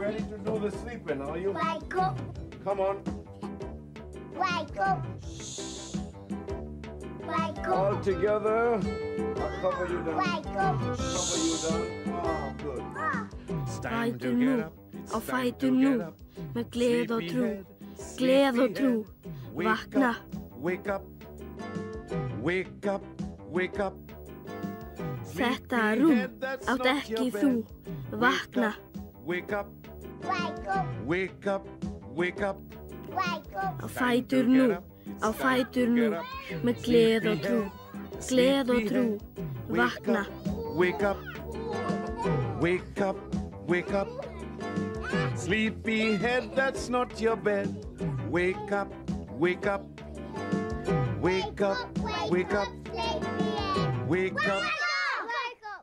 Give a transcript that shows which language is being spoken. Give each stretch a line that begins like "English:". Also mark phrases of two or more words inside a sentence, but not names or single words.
English: Ready to do the sleeping, are you? Wake up. Come on. Wake up. Wake All up. together. I'll cover you down. Wake up. Cover you down. Oh, good. It's time
Icelandic: Fætur
English: to
Icelandic: nú,
English: get up. It's
Icelandic: á
English: time
Icelandic: fætur
English: to
Icelandic: nú,
English: get up.
Icelandic: með gleð og trú,
English: Sleepyhead,
Icelandic: gleð og trú,
English: sleepyhead.
Icelandic: vakna.
English: Wake up. Wake up. Wake up.
Icelandic: Þetta rúm
English: Sleepyhead, that's
Icelandic: átt
English: not
Icelandic: ekki
English: your
Icelandic: þú,
English: bed.
Icelandic: vakna.
English: Wake up. Wake up. Wake up. Wake up. Wake up.
Icelandic: Á fætur nú, á fætur nú, með gleð og trú, gleð og trú, vakna.
English: Wake up. Wake up. Wake up. Sleepyhead, that's not your bed. Wake up. Wake up. Wake up. Wake up. Wake up. Wake up.